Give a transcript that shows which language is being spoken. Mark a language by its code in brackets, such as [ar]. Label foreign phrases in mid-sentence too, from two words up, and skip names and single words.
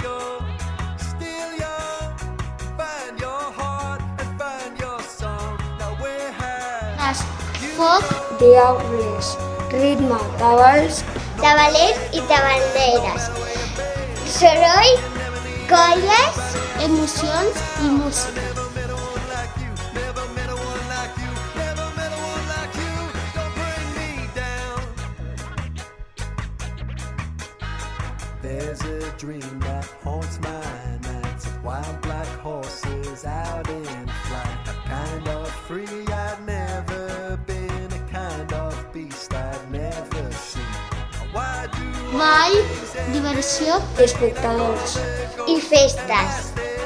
[ca] Foc, diables, ritme, tabals, tabalers i taballeres, soroll, colles, emocions i música. [en] There's a dream that haunts my nights, wild black horses out in flight, a kind of free I'd never been, a kind of beast I'd never seen. Why do [ca] Ball, diversió, espectadors i festes.